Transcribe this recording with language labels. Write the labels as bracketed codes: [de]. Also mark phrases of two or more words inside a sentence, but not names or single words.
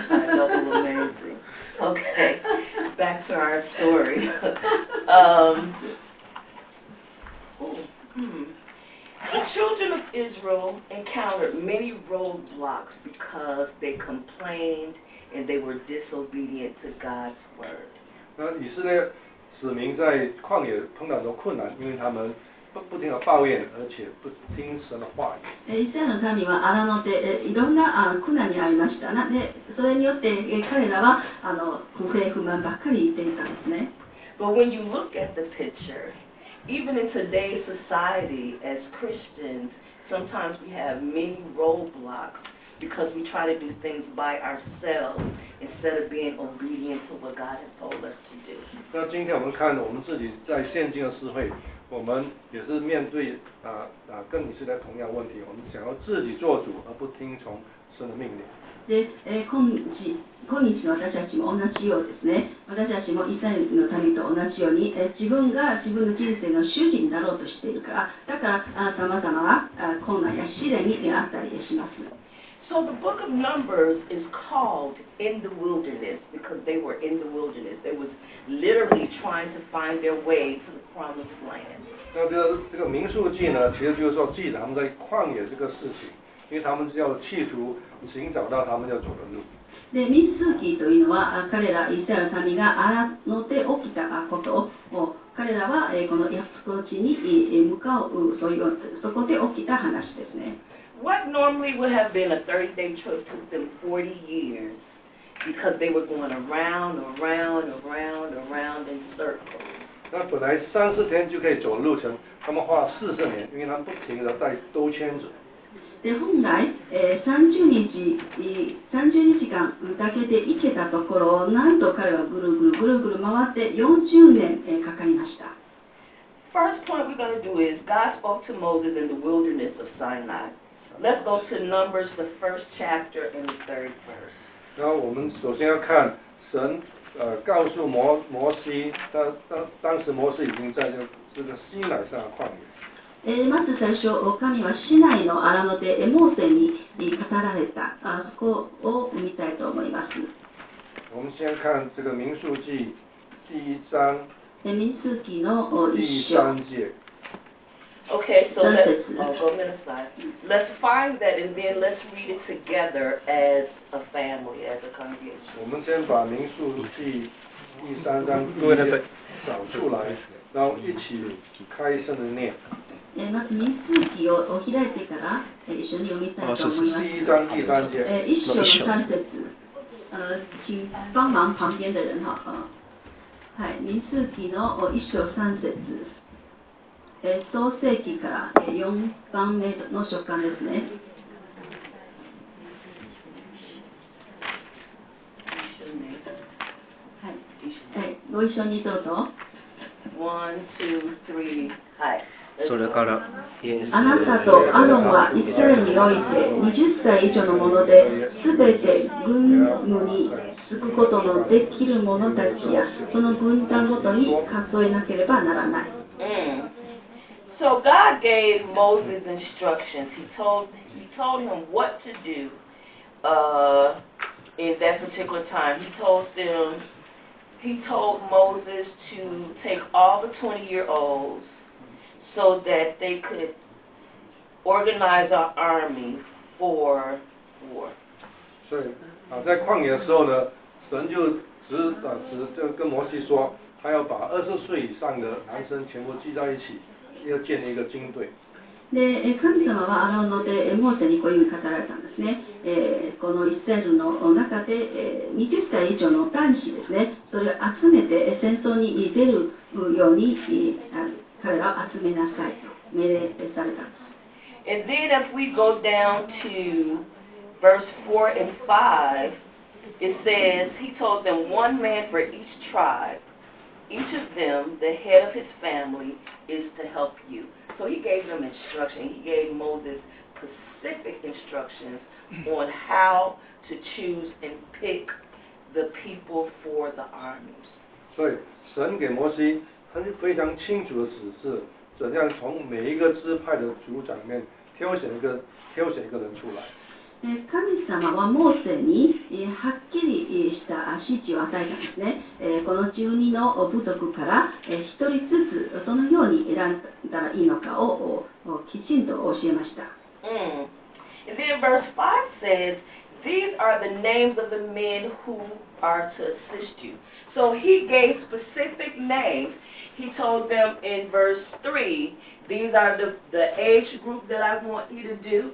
[en] Double amazing. Okay, back to our story. The children of Israel encountered many roadblocks because they complained and they were disobedient to God's word. [zh] 那以色列子民在旷野碰到很多困难，因为他们不停的抱怨，而且不听神的话语。 [ja] イスラエルの民は荒野でいろんな苦難に遭いました。で、それによって彼らは不平不満ばっかり言っていたんですね。 [en] But when you look at the picture, even in today's society, as Christians, sometimes we have many roadblocks because we try to do things by ourselves instead of being obedient to what God has told us to do. [zh] 那今天我们看我们自己在现今的社会，我们也是面对跟以色列同样问题，我们想要自己做主，而不听从神的命令。 [ja] で、今日の私たちも同じようですね。私たちもイスラエルの民と同じように、自分が自分の人生の主人になろうとしているから、だからさまざまな困難や試練にあったりします。 [en] So the book of Numbers is called In the Wilderness because they were in the wilderness. They was literally trying to find their way to the promised land. [zh] 那这个民数记呢，其实就是说记载他们在旷野这个事情，因为他们要企图寻找到他们要走的路。 [ja] で、民数記というのは彼らイスラエルの民が荒野で起きたことを彼らはこの約束の地に向かうそこで起きた話ですね。 [en] What normally would have been a 30-day trip took them 40 years because they were going around in circles. [zh] 那本来30天就可以走的路程，他们花了40年，因为他们不停的在兜圈子。 [ja] で、本来30日間だけで行けたところをなんと彼はぐるぐる回って40年かかりました。 [en] First point we're going to do is God spoke to Moses in the wilderness of Sinai. Let's go to Numbers, the first chapter and the third verse. [zh] 然后我们首先要看神告诉摩西，当时摩西已经在这个西乃上的旷野。 [ja] まず最初、神はシナイの荒野でモーセに語られたそこを見たいと思います。 [zh] 我们先看这个民数记第1章 [ja] 民数記の第3節。 [en] Okay, so let's go aside. Let's find that and then let's read it together as a family, as a congregation. [zh] 我们先把民数记第3章第1节找出来，然后一起开声的念。 [ja] まず民数記を開いてから、一緒に読みたいと思います。第1章第3節。一章の3節。 [zh] 請幫忙旁邊的人哈。 [ja] 民數記の一章3節。創世記から4番目の書簡ですね。ご一緒にどうぞ。 1、2、3、はい。それから、あなたとアロンはイスラエルにおいて20歳以上のもので、すべて軍務に就くことのできる者たちや、その軍団ごとに数えなければならない。 [en] So God gave Moses instructions. He told him what to do in that particular time. He told Moses to take all the 20-year-olds so that they could organize an army for war. [zh] 所以在旷野的时候呢，神就跟摩西说，他要把20岁以上的男生全部聚在一起，要建立一个军队。 [ja] で、神様はアロンのでモーセにこういうふうに語られたんですね。このイスラエルの中で、20歳以上の男子ですね、それを集めて戦争に出るように、彼らを集めなさいと命令されたんです。 [en] And then if we go down to verse 4 and 5, it says, he told them 1 man for each tribe. Each of them, the head of his family, is to help you. So he gave them instruction. He gave Moses specific instructions on how to choose and pick the people for the armies. [zh] 所以神给摩西非常清楚的指示，怎样从每一个支派的族长里面挑选一个人出来。 [ja] 神様はモーセにはっきりした指示を与えたんですね。この12の部族から1人ずつそのように選んだらいいのかをきちんと教えました。 [en] And then verse 5 says, these are the names of the men who are to assist you. So he gave specific names. He told them in verse 3, these are the age group that I want you to do.